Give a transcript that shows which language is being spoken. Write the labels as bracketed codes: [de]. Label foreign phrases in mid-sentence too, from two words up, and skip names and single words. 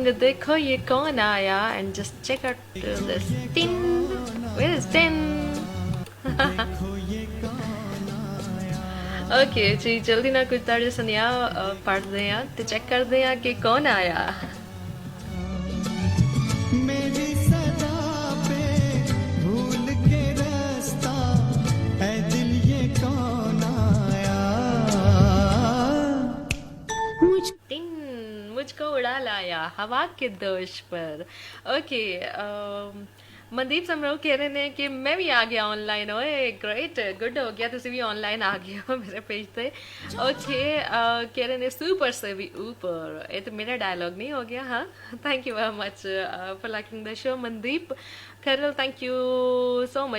[hi] देखो ये कौन आया, [en] and just check out this tin. Where is tin? [hi] ओके जी, जल्दी ना कुछ ताड़े सुनिया पढ़ते हैं तो चेक करते हैं कि कौन आया। मेरी सदा पे भूल के रास्ता, ऐ दिल ये कौन आया। मुझको उड़ा लाया हवा के दोष पर। ओके, [pa] ਮਨਦੀਪ ਸਮਰੋ ਕਹਿ ਰਹੇ ਨੇ ਕਿ ਮੈਂ ਵੀ ਆ ਗਿਆ ਆਨਲਾਈਨ। ਓਏ [en] great, good [pa] ਹੋ ਗਿਆ, ਤੁਸੀਂ ਵੀ ਆਨਲਾਈਨ ਆ ਗਏ ਹੋ ਮੇਰੇ ਪੇਜ ਤੇ। ਓਕੇ, ਕਹਿ ਰਹੇ ਨੇ [hi] सुपर से वी ऊपर। [pa] ਇਹ ਤਾਂ ਮੇਰਾ ਡਾਇਲੌਗ ਨਹੀਂ ਹੋ ਗਿਆ। [en] ਹਾਂ, Thank you very much for liking the show ਮਨਦੀਪ ਖਰਲ, thank you so much.